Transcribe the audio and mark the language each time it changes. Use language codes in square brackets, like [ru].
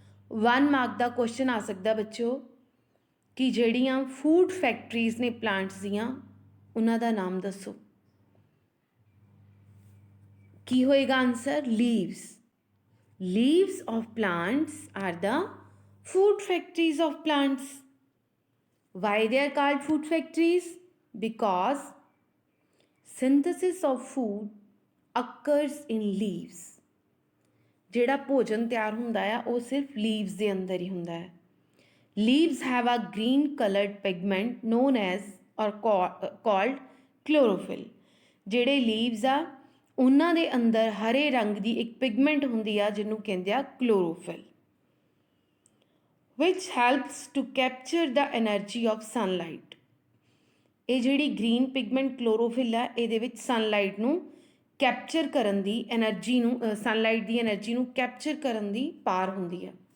[pa] 1 mark ਦਾ question ਆ ਸਕਦਾ ਬੱਚਿਓ ਕਿ ਜਿਹੜੀਆਂ ਫੂਡ ਫੈਕਟਰੀਜ਼ ਨੇ ਪਲਾਂਟਸ ਦੀਆਂ ਉਹਨਾਂ ਦਾ ਨਾਮ ਦੱਸੋ। ਕੀ ਹੋਏਗਾ answer? [en] Leaves. Leaves of plants are the food factories of plants. Why they are called food factories? Because synthesis of food occurs in leaves. [pa] ਜਿਹੜਾ ਭੋਜਨ ਤਿਆਰ ਹੁੰਦਾ ਆ ਉਹ ਸਿਰਫ ਲੀਵਸ ਦੇ ਅੰਦਰ ਹੀ ਹੁੰਦਾ ਹੈ। [en] Leaves have a green colored pigment known as or called chlorophyll. [pa] ਜਿਹੜੇ ਲੀਵਸ ਆ ਉਹਨਾਂ ਦੇ ਅੰਦਰ ਹਰੇ ਰੰਗ ਦੀ ਇੱਕ ਪਿਗਮੈਂਟ ਹੁੰਦੀ ਆ ਜਿਹਨੂੰ ਕਹਿੰਦੇ ਆ chlorophyll, [en] which helps to capture the energy of sunlight. [pa] ਇਹ ਜਿਹੜੀ ਗ੍ਰੀਨ ਪਿਗਮੈਂਟ ਕਲੋਰੋਫਿਲ ਆ ਇਹਦੇ ਵਿੱਚ ਸਨਲਾਈਟ ਨੂੰ ਕੈਪਚਰ ਕਰਨ ਦੀ ਐਨਰਜੀ ਨੂੰ, ਸਨਲਾਈਟ ਦੀ ਐਨਰਜੀ ਨੂੰ ਕੈਪਚਰ ਕਰਨ ਦੀ ਪਾਰ ਹੁੰਦੀ ਆ।